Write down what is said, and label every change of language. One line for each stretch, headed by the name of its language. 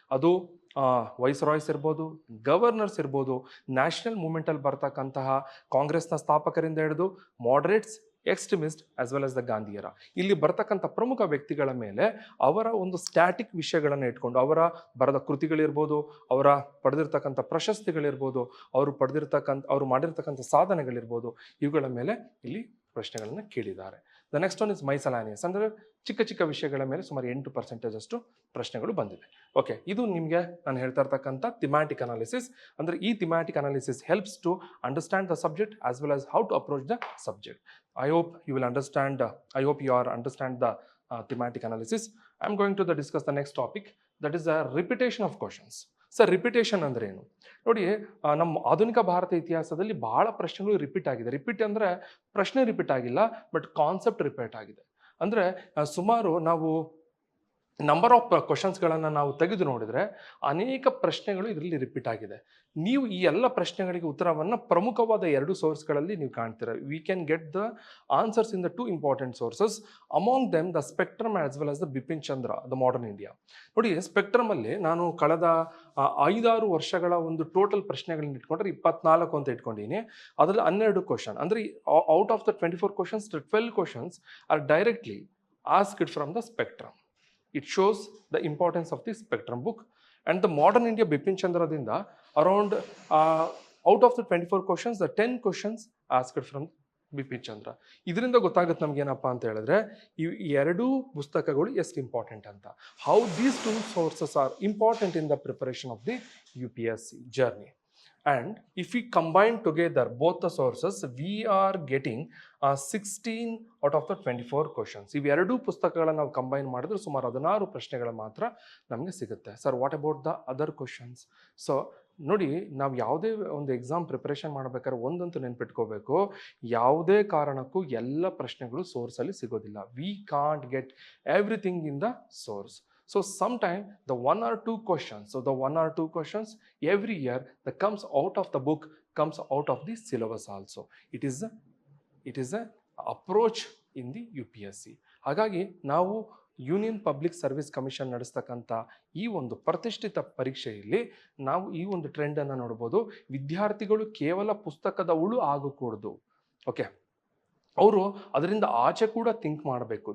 Kannada: ಅದು ವೈಸ್ರಾಯ್ಸ್ ಇರ್ಬೋದು, ಗವರ್ನರ್ಸ್ ಇರ್ಬೋದು, ನ್ಯಾಷನಲ್ ಮೂವ್ಮೆಂಟಲ್ಲಿ ಬರ್ತಕ್ಕಂತಹ ಕಾಂಗ್ರೆಸ್ನ ಸ್ಥಾಪಕರಿಂದ ಹಿಡಿದು moderates, extremist as well as the ಗಾಂಧಿಯರ, ಇಲ್ಲಿ ಬರ್ತಕ್ಕಂಥ ಪ್ರಮುಖ ವ್ಯಕ್ತಿಗಳ ಮೇಲೆ ಅವರ ಒಂದು ಸ್ಟ್ಯಾಟಿಕ್ ವಿಷಯಗಳನ್ನು ಇಟ್ಕೊಂಡು ಅವರ ಬರೆದ ಕೃತಿಗಳಿರ್ಬೋದು, ಅವರ ಪಡೆದಿರ್ತಕ್ಕಂಥ ಪ್ರಶಸ್ತಿಗಳಿರ್ಬೋದು, ಅವರು ಮಾಡಿರ್ತಕ್ಕಂಥ ಸಾಧನೆಗಳಿರ್ಬೋದು, ಇವುಗಳ ಮೇಲೆ ಇಲ್ಲಿ ಪ್ರಶ್ನೆಗಳನ್ನು ಕೇಳಿದ್ದಾರೆ.
English: the next one is miscellaneous,
Kannada: ಅಂದರೆ ಚಿಕ್ಕ ಚಿಕ್ಕ ವಿಷಯಗಳ ಮೇಲೆ ಸುಮಾರು 8% ಅಷ್ಟು ಪ್ರಶ್ನೆಗಳು ಬಂದಿದೆ.
English: okay,
Kannada: ಇದು ನಿಮಗೆ ನಾನು ಹೇಳ್ತಾ ಇರ್ತಕ್ಕಂಥ
English: Thematic analysis. ಅಂದರೆ ಈ thematic analysis helps to understand the subject as well as how to approach the subject. I hope you understand the thematic analysis. I'm going to discuss the next topic, that is the repetition of questions.
Kannada: Sir, repetition ಅಂದ್ರೆ ಏನು ನೋಡಿ, ನಮ್ಮ ಆಧುನಿಕ ಭಾರತ ಇತಿಹಾಸದಲ್ಲಿ ಬಹಳ ಪ್ರಶ್ನೆಗಳು repeat ಆಗಿದೆ. Repeat ಅಂದರೆ ಪ್ರಶ್ನೆ ರಿಪೀಟ್ ಆಗಿಲ್ಲ, ಬಟ್ ಕಾನ್ಸೆಪ್ಟ್ ರಿಪೀಟ್ ಆಗಿದೆ. ಅಂದರೆ ಸುಮಾರು ನಾವು ನಂಬರ್ ಆಫ್ ಕ್ವಶನ್ಸ್ಗಳನ್ನು ನಾವು ತೆಗೆದು ನೋಡಿದರೆ ಅನೇಕ ಪ್ರಶ್ನೆಗಳು ಇದರಲ್ಲಿ ರಿಪೀಟ್ ಆಗಿದೆ. ನೀವು ಈ ಎಲ್ಲ ಪ್ರಶ್ನೆಗಳಿಗೆ ಉತ್ತರವನ್ನು ಪ್ರಮುಖವಾದ 2 ಸೋರ್ಸ್ಗಳಲ್ಲಿ ನೀವು ಕಾಣ್ತೀರ.
English: We can get the answers in the 2 important sources, among them the spectrum as well as the Bipin Chandra, the modern India.
Kannada: ನೋಡಿ, ಸ್ಪೆಕ್ಟ್ರಮಲ್ಲಿ ನಾನು ಕಳೆದ 5-6 ವರ್ಷಗಳ ಒಂದು ಟೋಟಲ್ ಪ್ರಶ್ನೆಗಳನ್ನ ಇಟ್ಕೊಂಡ್ರೆ 24 ಅಂತ ಇಟ್ಕೊಂಡಿದ್ದೀನಿ. ಅದರಲ್ಲಿ 12 ಕ್ವಶನ್, ಅಂದರೆ
English: Out of the 24 questions, 12 questions are directly asked from the spectrum. It shows the importance of the spectrum book. And the modern India Bipin Chandra dinda around out of the 24 questions, the 10 questions asked from Bipin Chandra.
Kannada: ಇದರಿಂದ ಗೊತ್ತಾಗುತ್ತೆ ನಮ್ಗೆ ಏನಪ್ಪ ಅಂತ ಹೇಳಿದ್ರೆ ಈ 2 ಪುಸ್ತಕಗಳು ಎಷ್ಟು important ಅಂತ.
English: How these 2 sources are important in the preparation of the UPSC journey. And if we combine together both the sources, we are getting 16 out of the 24 questions.
Kannada: ಇವು 2 ಪುಸ್ತಕಗಳನ್ನು ನಾವು ಕಂಬೈನ್ ಮಾಡಿದ್ರೆ ಸುಮಾರು 16 ಪ್ರಶ್ನೆಗಳು ಮಾತ್ರ ನಮಗೆ ಸಿಗುತ್ತೆ. Sir,
English: What about the other questions?
Kannada: So ನೋಡಿ, ನಾವು ಯಾವುದೇ ಒಂದು ಎಕ್ಸಾಮ್ ಪ್ರಿಪರೇಷನ್ ಮಾಡಬೇಕಾದ್ರೆ ಒಂದಂತೂ ನೆನ್ಪಿಟ್ಕೋಬೇಕು, ಯಾವುದೇ ಕಾರಣಕ್ಕೂ ಎಲ್ಲ ಪ್ರಶ್ನೆಗಳು ಸೋರ್ಸಲ್ಲಿ ಸಿಗೋದಿಲ್ಲ.
English: We can't get everything in the source. So sometime the 1 or 2 questions every year that comes out of the book comes out of the syllabus also. It is a approach in the UPSC.
Kannada: ಹಾಗಾಗಿ ನಾವು union public service commission ನಡೆಸ್ತಕ್ಕಂಥ ಈ ಒಂದು ಪ್ರತಿಷ್ಠಿತ ಪರೀಕ್ಷೆಯಲ್ಲಿ ನಾವು ಈ ಒಂದು ಟ್ರೆಂಡನ್ನು ನೋಡ್ಬೋದು. ವಿದ್ಯಾರ್ಥಿಗಳು ಕೇವಲ ಪುಸ್ತಕದ ಹುಳು ಆಗಕೂಡದು. ಓಕೆ, ಅವರು ಅದರಿಂದ ಆಚೆ ಕೂಡ ಥಿಂಕ್ ಮಾಡಬೇಕು.